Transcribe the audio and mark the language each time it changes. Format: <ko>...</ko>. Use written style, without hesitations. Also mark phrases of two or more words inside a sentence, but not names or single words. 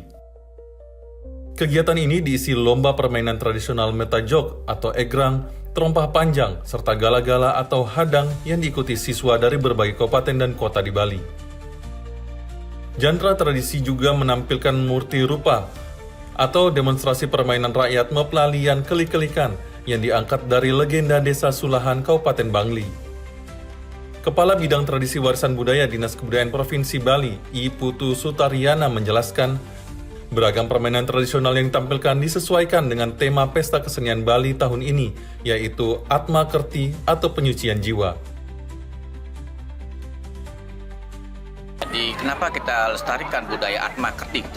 <id>Kegiatan ini diisi lomba permainan tradisional metajok atau egrang, terompah panjang, serta gala-gala atau hadang yang diikuti siswa dari berbagai kabupaten dan kota di Bali. Genre tradisi juga menampilkan murti rupa atau demonstrasi permainan rakyat Meplalian Kelik-Kelikan yang diangkat dari legenda Desa Sulahan Kabupaten Bangli. Kepala Bidang Tradisi Warisan Budaya Dinas Kebudayaan Provinsi Bali, I Putu Sutaryana menjelaskan, beragam permainan tradisional yang ditampilkan disesuaikan dengan tema Pesta Kesenian Bali tahun ini, yaitu Atma Kerti atau penyucian jiwa. Jadi kenapa kita lestarikan budaya Atma Kerti kita?</id>